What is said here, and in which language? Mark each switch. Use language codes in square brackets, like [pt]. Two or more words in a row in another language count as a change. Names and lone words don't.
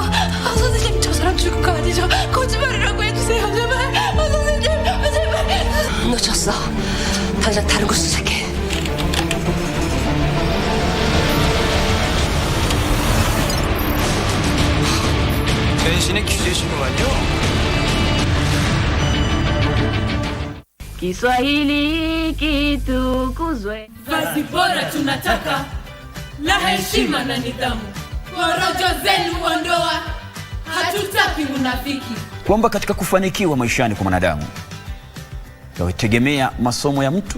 [ko] 선생님, 저 사람 죽은 거 아니죠? 거짓말이라고 해주세요, 제발. 선생님, 제발. 놓쳤어. 당장 다른 걸 수색해. 변신의 규제시구만요. [sw] Kiswahili kitukuzwe. Vazi bora tunataka la heshima na nidhamu. Porojo zenu ondoa, hatutaki unafiki. Kwamba katika kufanikiwa maishani kwa mwanadamu yategemea masomo ya mtu.